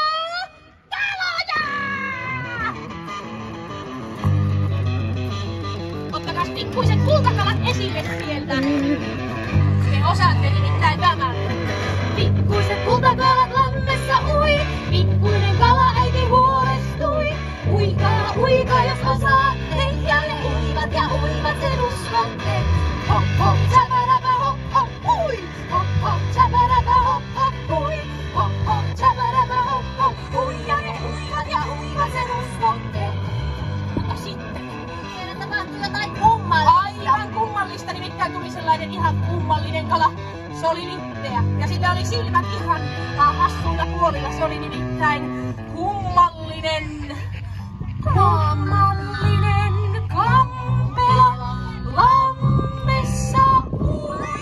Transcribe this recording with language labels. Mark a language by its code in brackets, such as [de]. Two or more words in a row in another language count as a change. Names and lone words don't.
[fi] Ottakaa pikkuiset kultakalat esille sieltä. Te osaatte nimittäin tämän. Pikkuiset kultakalat lammessa ui. Pikkuinen kalaäiti huolestui. Uikaa jos osaatte. Ja ne uivat ja uivat sen uskotte. Hop hop tsäpäräpä hop hop hui. Hop hop tsäpäräpä hop hop hui. Hop hop tsäpäräpä hop hop hui. Ja ne uivat ja uivat sen uskotte. Mutta sitten siellä tapahtui jotain kummallista. Aivan kummallista, nimittäin tuli sellainen ihan kummallinen kala. Se oli nitteä ja sillä oli silmät ihan hassuilla puolilla. Se oli nimittäin kummallinen kampela lammessa ui.